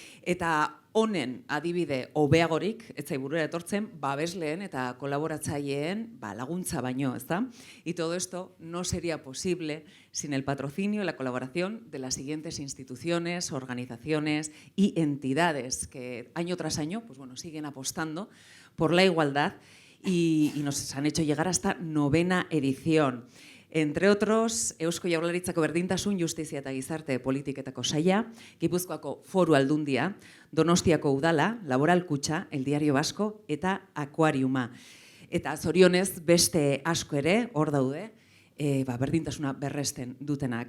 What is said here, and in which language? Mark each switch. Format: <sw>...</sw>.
<eu>Eta honen adibide hobeagorik, ez zaiburura etortzen, babesleen eta kolaboratzaileen laguntza baino, ezta?</eu> <es>Y todo esto no sería posible sin el patrocinio y la colaboración de las siguientes instituciones, organizaciones y entidades que año tras año pues bueno, siguen apostando por la igualdad y nos han hecho llegar hasta 9ª edición. Entre otros,</es> <eu>Eusko Jaurlaritzako Berdintasun, Justizia eta Gizarte Politiketako Saila, Gipuzkoako Foru Aldundia, Donostiako Udala, Laboral Kutxa, El Diario Vasco eta Akuariuma. Eta zorionez beste asko ere hor daude, berdintasuna berresten dutenak.</eu>